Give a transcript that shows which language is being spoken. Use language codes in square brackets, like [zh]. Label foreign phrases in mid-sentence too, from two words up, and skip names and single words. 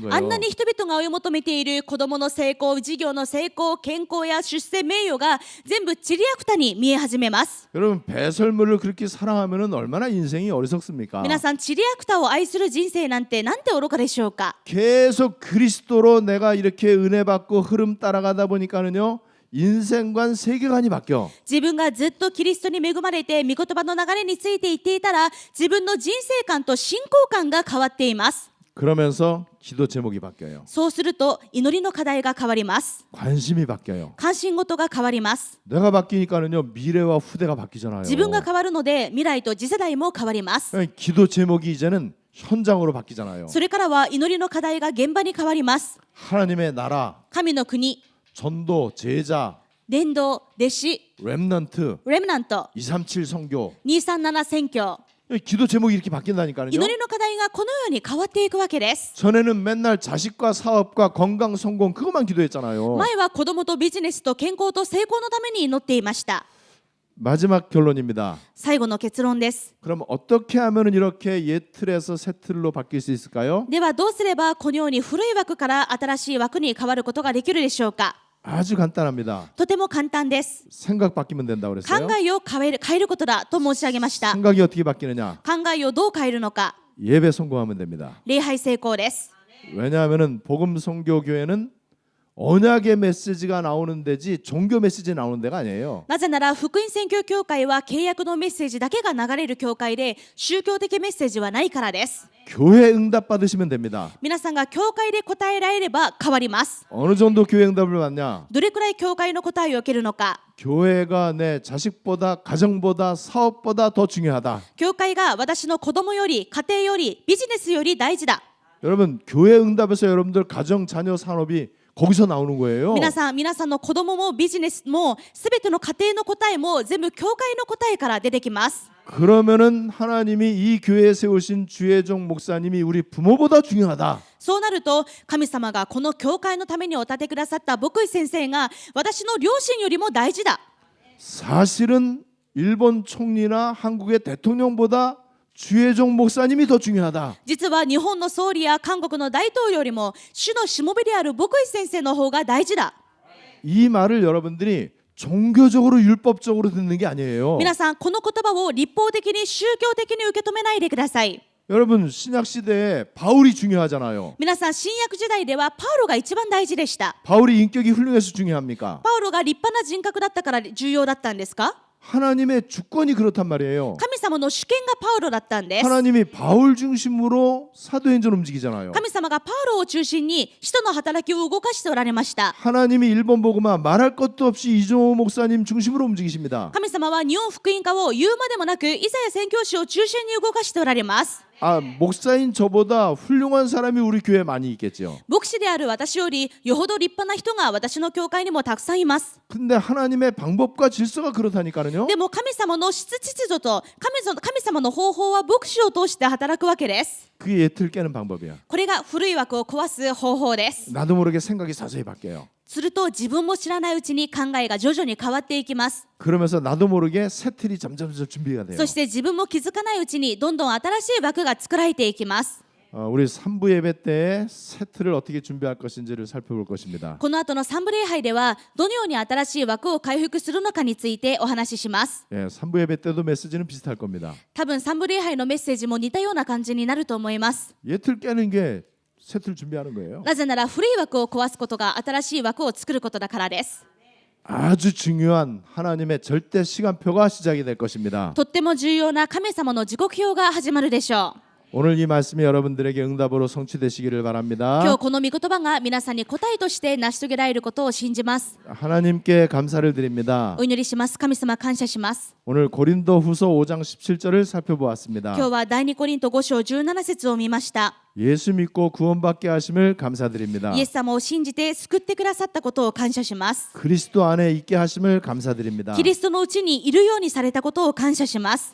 [ko] あん 거예요. [ja] なに人々が追い求めている子供の成功、事業の成功、健康や出世、名誉が全部ちりやくたに見え始めます。 [ko] 여러분 배설물을 그렇게 사랑하면은 얼마나 인생이 어리석습니까? [ja] 皆さん、ちりやくたを愛する人生なんてなんて愚かでしょうか。 [ko] 계속 그리스도로 내가 이렇게 은혜 받고 흐름 따라가다 보니까는요. 인생관 세계관이 바뀌어. [ja] 自分がずっとキリストに恵まれて御言葉の流れについていっていたら自分の人生観と信仰観が変わっています。 [ko] 그러면서 기도 제목이 바뀌어요. [ja] そうすると祈りの課題が変わります。 [ko] 관심이 바뀌어요. [ja] 関心事が変わります。 [ko] 내가 바뀌니까는요. 미래와 후대가 바뀌잖아요. [ja] 自分が変わるので未来と次世代も変わります。 [ko] 기도 제목이 이제는 현장으로 바뀌잖아요. [ja] それからは祈りの課題が現場に変わります。 [ko] 하나님의 나라, [ja] 神の国、 [ko] 전도, 제자, [ja] 伝道、弟子、 [ko] 렘넌트, [ja] レムナント、 [ko] 237 선교. [ja] 237宣教、 [ko] 기도 제목이 이렇게 바뀐다니까요. [ja] 祈りの課題がこのように変わっていくわけです。 [ko] 전에는 맨날 자식과 사업과 건강, 성공 그것만 기도했잖아요. [ja] 前は子供とビジネスと健康と成功のために祈っていました。 [ko] 마지막 결론입니다. [ja] 最後の結論です。 [ko] 그럼 어떻게 하면 이렇게 옛 틀에서 새 틀로 바뀔 수 있을까요? [ja] ではどうすればこのように古い枠から新しい枠に変わることができるでしょうか。 [ko] 아주 간단합니다. [ja] とても簡単です。 [ko] 생각 바뀌면 된다고 [ja] 考 [ko] 그랬어요. [ja] えを変えることだと申し上げました。 [ko] 생각이 어떻게 바뀌느냐? [ja] 考えをどう変えるのか。 [ko] 예배 성공하면 됩니다. [ja] 礼拝成功です。 [ko] 왜냐하면은 복음 선교 교회는 언약의 메시지가 나오는 데지 종교 메시지 나오는 데가 아니에요. [ja] なぜなら福音宣教協会は契約のメッセージだけが流れる教会で宗教的メッセージはないからです。 [ko] 교회 응답 받으시면 됩니다. [ja] 皆さんが教会で答えられれば変わります。 [ko] 어느 정도 교회 응답을 받냐? [ja] どれくらい教会の答えを受けるのか。 [ko] 교회가 내 자식보다 가정보다 사업보다 더 중요하다. [ja] 教会が私の子供より家庭よりビジネスより大事だ。 [ko] 여러분 교회 응답에서 여러분들 가정 자녀 산업이 거기서 나오는 거예요. [ja] 皆さんの子供もビジネスもすべての家庭の答えも全部教会の答えから出てきます。 [ko] 그러면은 하나님이 이 교회에 세우신 주혜종 목사님이 우리 부모보다 중요하다. [ja] そうなると神様がこの教会のためにお立てくださった牧師先生が私の両親よりも大事だ。 [ko] 사실은 일본 총리나 한국의 대통령보다 주혜종 목사님이 더 중요하다. [ja] 実は日本の総理や韓国の大統領よりも主のしもべである牧師先生の方が大事だ。 [ko] 이 말을 여러분들이 종교적으로 율법적으로 듣는 게 아니에요. [ja] 皆さんこの言葉を立法的に宗教的に受け止めないでください。 [ko] 여러분 신약 시대에 바울이 중요하잖아요. [ja] 皆さん新約時代ではパウロが一番大事でした。 [ko] 바울이 인격이 훌륭해서 중요합니까? [ja] パウロが立派な人格だったから重要だったんですか？ [ko] 하나님의 주권이 그렇단 말이에요. [ja] 神様の主権がパウロだったんです。 [ko] 하나님이 바울 중심으로 사도행전 움직이잖아요. [ja] 神様がパウロを中心に使徒の働きを動かしておられました。 [ko] 하나님이 일본 복음화 말할 것도 없이 이종호 목사님 중심으로 움직이십니다. [ja] 神様は日本福音化を言うまでもなくイザヤ宣教師を中心に動かしておられます。 [ko] 목사인 저보다 훌륭한 사람이 우리 교회에 많이 있겠죠. [ja] 牧師である私よりよほど立派な人が私の教会にもたくさんいます。 [ko] 근데 하나님의 방법과 질서가 그렇다니까요. [ja] でも神様の質秩序と神様の方法は牧師を通して働くわけです。 [ko] 그게 예틀 깨는 방법이야. [ja] これが古い枠を壊す方法です。 [ko] 나도 모르게 생각이 서서히 바뀌어요. [ja] すると自分も知らないうちに考えが徐々に変わっていきます。 [ko] 그러면서 나도 모르게 새 틀이 점점 준비가 돼요. [ja] そして自分も気づかないうちにどんどん新しい枠が作られていきます。 [ko] 우리 3부 예배 때에 세트를 어떻게 준비할 것인지를 살펴볼 것입니다. [ja] この後の三部礼拝ではどのように新しい枠を回復するのかについてお話しします。 [ko] 예, 3부 예배 때도 메시지는 비슷할 겁니다. [ja] 多分三部礼拝のメッセージも似たような感じになると思います。 [ko] 예틀 깨는 게 세트를 준비하는 거예요. [ja] なぜなら古い枠を壊すことが新しい枠を作ることだからです。 [ko] 아주 중요한 하나님의 절대 시간표가 시작이 될 것입니다. [ja] とっても重要な神様の時刻表が始まるでしょう。 [ko] 오늘 이 말씀이 여러분들에게 응답으로 성취되시기를 바랍니다. [ja] 今日この御言葉が皆さんに答えとして成し遂げられることを信じます。 [ko] 하나님께 감사를 드립니다. [ja] お祈りします。神様感謝します。 [ko] 오늘 고린도후서 5장 17절을 살펴보았습니다. [ja] 今日は第二コリント5章17節を見ました。 [ko] 예수 믿고 구원받게 하심을 감사드립니다. [ja] イエス様を信じて救ってくださったことを感謝します。 [ko] 그리스도 안에 있게 하심을 감사드립니다. [ja] キリストのうちにいるようにされたことを感謝します。